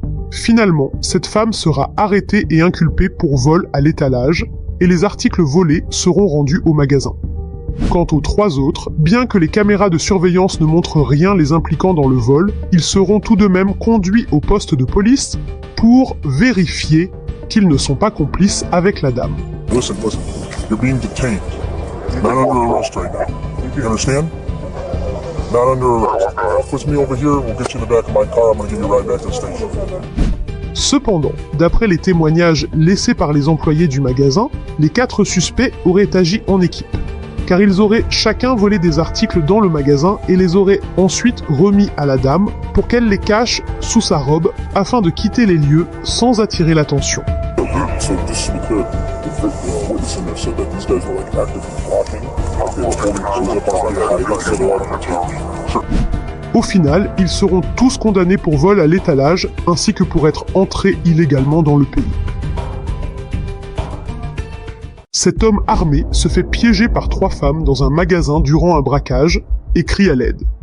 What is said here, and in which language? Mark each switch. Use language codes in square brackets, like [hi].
[fr] Finalement, cette femme sera arrêtée et inculpée pour vol à l'étalage, et les articles volés seront rendus au magasin. Quant aux 3 autres, bien que les caméras de surveillance ne montrent rien les impliquant dans le vol, ils seront tout de même conduits au poste de police pour vérifier qu'ils ne sont pas complices avec la dame. [en] Listen, you're being detained. Not under arrest right now. You understand? Not under arrest. Push me over here, we'll get you in the back of my car, I'm gonna give you a ride back to the station. [fr] Cependant, d'après les témoignages laissés par les employés du magasin, les 4 suspects auraient agi en équipe, car ils auraient chacun volé des articles dans le magasin et les auraient ensuite remis à la dame pour qu'elle les cache sous sa robe afin de quitter les lieux sans attirer l'attention. [en] So just to be clear, the witness in there said that these guys were like actively blocking. They were holding clothes up on my head, so they wanted to take me. Sure. [fr] Au final, ils seront tous condamnés pour vol à l'étalage, ainsi que pour être entrés illégalement dans le pays. Cet homme armé se fait piéger par 3 femmes dans un magasin durant un braquage et crie à l'aide.